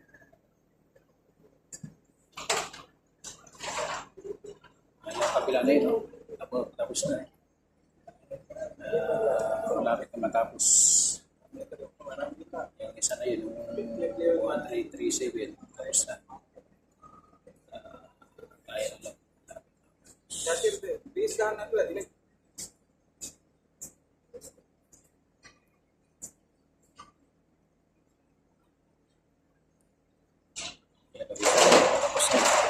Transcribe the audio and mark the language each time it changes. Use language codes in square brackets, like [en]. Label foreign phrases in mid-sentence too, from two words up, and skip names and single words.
[tl] Yung kabila na yun, tapos na. Malapit na matapos. Yung isa na yun, yung 1337, tapos na. Kaya na lang. [id] Please kan aku lagi nih. [tl] Kaya kabila na, tapos na.